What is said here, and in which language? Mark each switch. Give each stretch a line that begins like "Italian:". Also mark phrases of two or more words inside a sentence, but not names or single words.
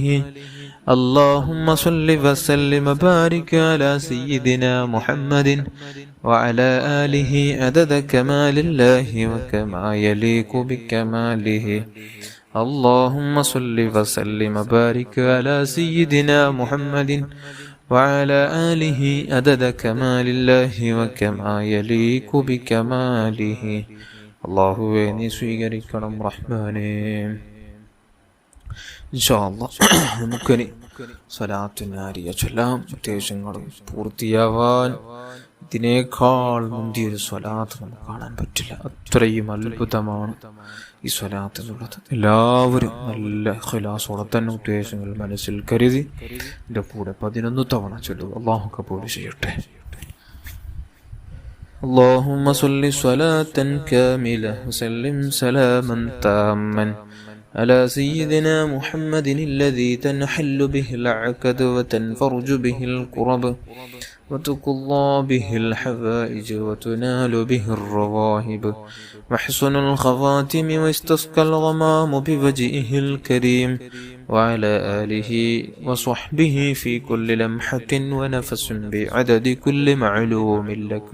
Arabic: اللهم صل وسلم وبارك على سيدنا محمد وعلى آله عدد كمال الله وكما يليق بكماله. اللهم صل وسلم وبارك على سيدنا محمد وعلى آله عدد كمال الله وكما يليق بكماله.
Malayalam: അല്ലാഹുവേ നീ സ്വീകരിക്കണം റഹ്മാനേ.
Arabic: إن شاء الله
Malayalam: നമുക്കിനി സ്വലാത്തുനാരിയ ചൊല്ലാം. ഉദ്ദേശങ്ങൾ പൂർത്തിയാവാൻ ഇതിനേക്കാൾ മുന്തിയൊരു സ്വലാത്ത് നമുക്ക് കാണാൻ പറ്റില്ല. അത്രയും അത്ഭുതമാണ് ഈ സ്വലാത്തിനുള്ളത്. എല്ലാവരും നല്ല ഖിലാസോടെ തന്നെ ഉദ്ദേശങ്ങൾ മനസ്സിൽ കരുതി എൻ്റെ കൂടെ 11 തവണ ചൊല്ലുക. അല്ലാഹു കബൂൽ ചെയ്യട്ടെ.
Arabic: اللهم صل صلاة كاملة وسلم سلاما تاما على سيدنا محمد الذي تنحل به العقد وتنفرج به الكرب وتقضى به الحوائج وتنال به الرواهب وحسن الخواتم واستسقى الغمام بوجهه الكريم وعلى آله وصحبه في كل لمحة ونفس بعدد كل معلوم لك.